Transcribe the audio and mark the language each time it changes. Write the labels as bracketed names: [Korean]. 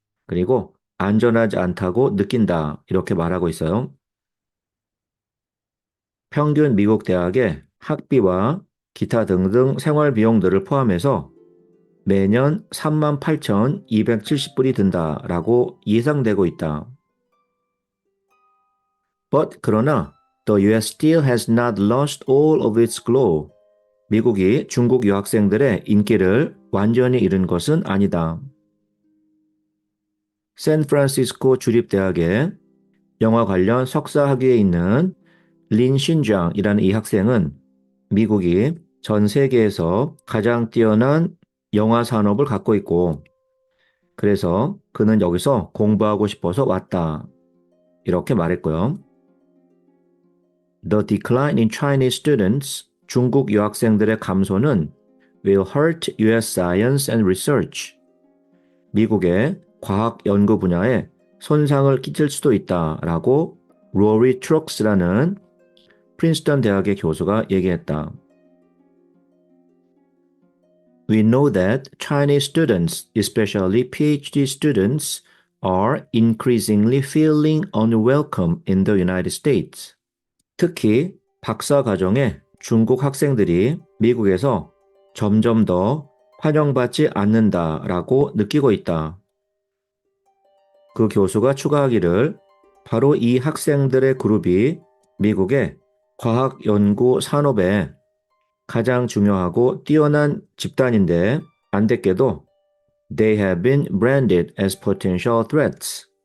[Korean] 그리고 안전하지 않다고 느낀다. 이렇게 말하고 있어요. 평균 미국 대학의 학비와 기타 등등 생활 비용들을 포함해서 매년 38,270불이 든다라고 예상되고 있다. 그러나 [English] the US still has not lost all of its glow. [Korean] 미국이 중국 유학생들의 인기를 완전히 잃은 것은 아니다. 샌프란시스코 주립대학의 영화 관련 석사 학위에 있는 린 신장이라는 이 학생은 미국이 전 세계에서 가장 뛰어난 영화 산업을 갖고 있고 그래서 그는 여기서 공부하고 싶어서 왔다. 이렇게 말했고요. [English] The decline in Chinese students, [Korean] 중국 유학생들의 감소는 [English] will hurt US science and research. [Korean] 미국의 과학 연구 분야에 손상을 끼칠 수도 있다라고 로리 트록스라는 프린스턴 대학의 교수가 얘기했다. [English] We know that Chinese students, especially PhD students, are increasingly feeling unwelcome in the United States. [Korean] 특히 박사 과정의 중국 학생들이 미국에서 점점 더 환영받지 않는다라고 느끼고 있다. 그 교수가 추가하기를 바로 이 학생들의 그룹이 미국의 과학 연구 산업에 가장 중요하고 뛰어난 집단인데 안타깝게도 [English] they have been branded as potential threats.